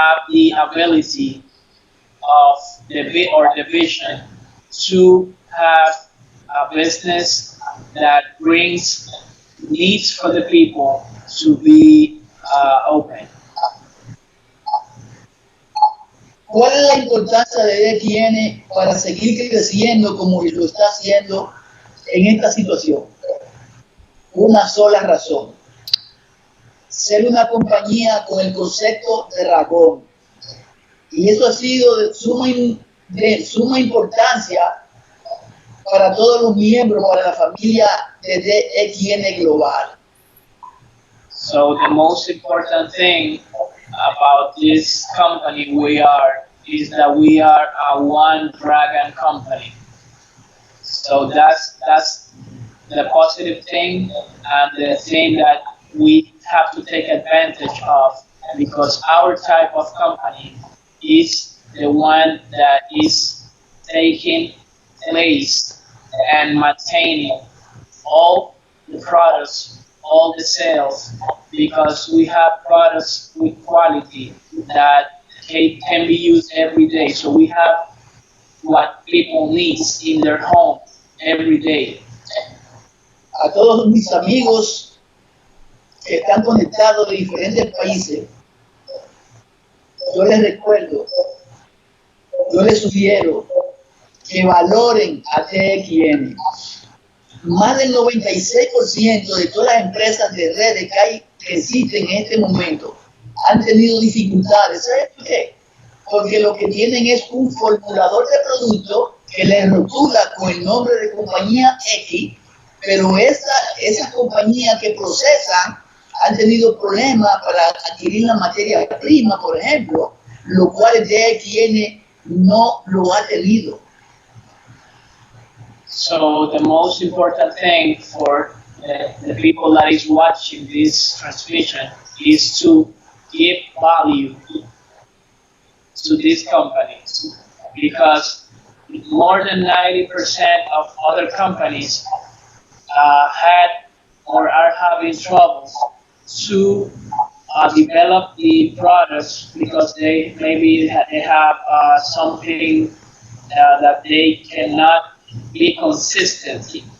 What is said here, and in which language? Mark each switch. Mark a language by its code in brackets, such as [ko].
[en] the ability of the vision to have a business that brings needs for the people to be open. [es] ¿Cuál es la importancia de DXN para seguir creciendo como lo está haciendo en esta situación? Una sola razón: ser una compañía con el concepto de dragón. Y eso ha sido de suma importancia para todos los miembros, para la familia de DXN Global. [en] So the most important thing about this company is that we are a one dragon company. So that's the positive thing, and the thing that we have to take advantage of, because our type of company is the one that is taking place and maintaining all the products, all the sales, because we have products with quality that can be used every day. So we have what people need in their home every day. [es] A todos mis amigos que están conectados de diferentes países, yo les recuerdo, yo les sugiero que valoren a TXN. Más del 96% de todas las empresas de redes que existen en este momento han tenido dificultades. ¿Sabes por qué? Porque lo que tienen es un formulador de producto que les rotula con el nombre de compañía X, pero esas compañías que procesan han tenido problemas para adquirir la materia prima, por ejemplo, lo cual el DXN no lo ha tenido. [en] So the most important thing for the people that is watching this transmission is to give value to these companies, because more than 90% of other companies had or are having trouble to develop the products because they have something that they cannot be consistent.